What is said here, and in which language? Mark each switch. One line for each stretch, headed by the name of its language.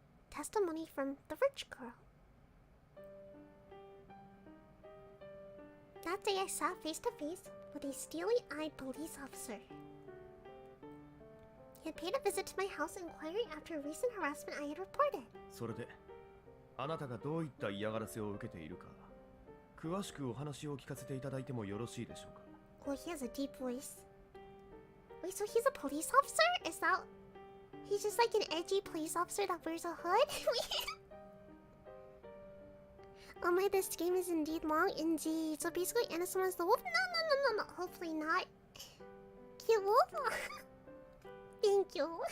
English: Testimony from the rich girl. That day I sat face to face with a steely-eyed police officer. He had paid a visit to my house inquiring after a recent harassment I had reported.
Japanese: それで、あなたがどういった嫌がらせを受けているか、詳しくお話を聞かせていただいてもよろしいでしょうか。
English: Oh, he has a deep voice. Wait, so he's a police officer? Is that... He's just like an edgy police officer that wears a hood? Oh my, this game is indeed long. Indeed. So basically, Anna summons the wolf? No. Hopefully not. Cute wolf? Thank you.